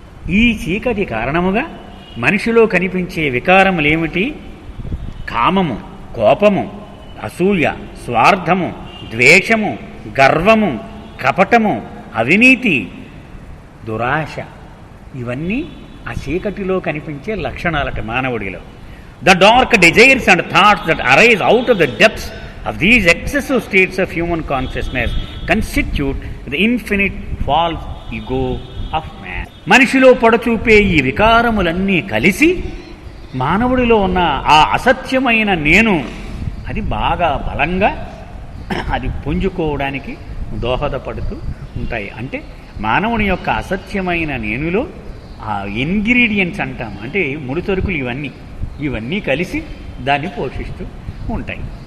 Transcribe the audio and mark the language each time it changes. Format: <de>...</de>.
<te>ఈ చీకటి కారణముగా మనిషిలో కనిపించే వికారములేమిటి? కామము, కోపము, అసూయ, స్వార్థము, ద్వేషము, గర్వము, కపటము, అవినీతి, దురాశ. ఇవన్నీ ఆ చీకటిలో కనిపించే లక్షణాలట మానవుడిలో.</te> <en>The dark desires and thoughts that arise out of the depths of these excessive states of human consciousness constitute the infinite false ego of man.</en> <te>మనిషిలో పడచూపే ఈ వికారములన్నీ కలిసి మానవుడిలో ఉన్న ఆ అసత్యమైన నేను అది బాగా బలంగా అది పుంజుకోవడానికి దోహదపడుతూ ఉంటాయి. అంటే మానవుని యొక్క అసత్యమైన నేనులో ఆ ఇంగ్రీడియంట్స్ అంటాం, అంటే ముడిసరుకులు ఇవన్నీ కలిసి దాన్ని పోషిస్తూ ఉంటాయి.</te>